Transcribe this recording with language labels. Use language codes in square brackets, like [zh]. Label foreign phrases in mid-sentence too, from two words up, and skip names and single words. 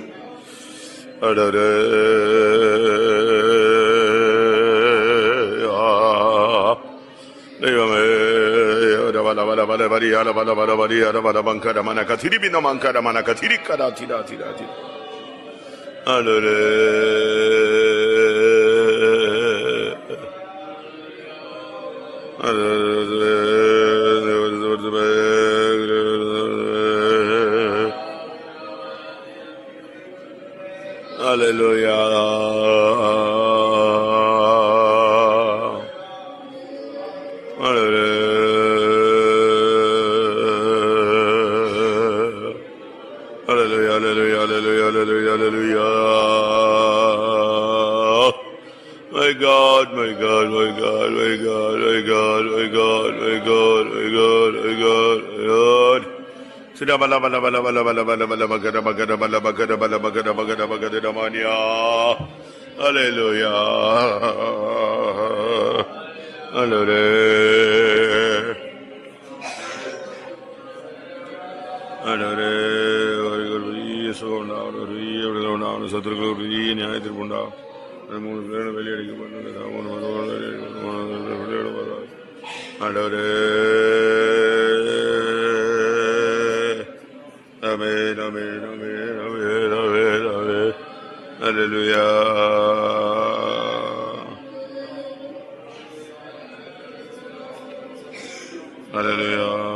[en] Andore bala bala bala bari ala bala bala bari ala bala bankara mana kathiri bina mankara mana kathiri kara tira tira tira. Andore Hallelujah. Hallelujah, hallelujah, hallelujah, hallelujah, hallelujah. My God, my God, my God, my God, my God, my God, my God, my God, my God, my God. Sida bala bala bala bala bala bala bala bagada bagada bala bagada bala bagada bagada bagada damania. Hallelujah. Hallelujah. Hallelujah. So now, hallelujah. Satruguru Nyayatirpunda. Amen, amen, amen, amen, amen, amen. Hallelujah. Hallelujah.